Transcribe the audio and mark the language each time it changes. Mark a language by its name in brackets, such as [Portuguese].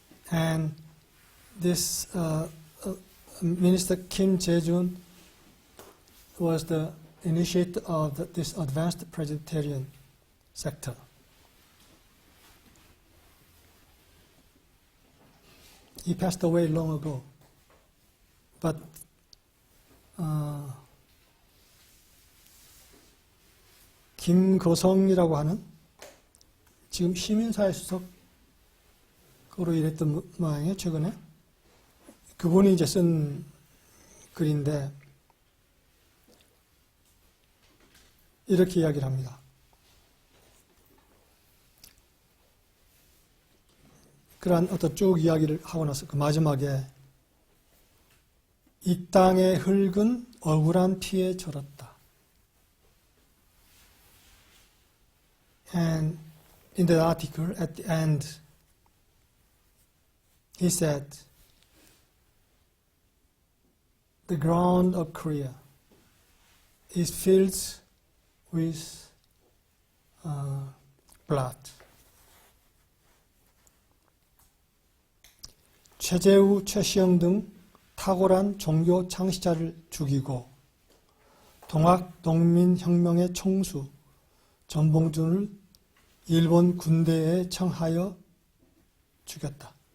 [English] And this Minister Kim Jae-jun was the initiator of this advanced Presbyterian sector. He passed away long ago, but [Korean] 김거성이라고 하는 지금 시민사회 수석으로 일했던 모양이에요, 최근에. 그분이 이제 쓴 글인데 이렇게 이야기를 합니다. 그러한 어떤 쭉 이야기를 하고 나서 그 마지막에 이 땅의 흙은 억울한 피에 절었다. [English] And in the article at the end he said, the ground of Korea is filled with blood. [Korean] 최재우, 최시영 등 탁월한 종교 창시자를 죽이고 동학농민혁명의 총수 전봉준을 일본 군대에 청하여 죽였다.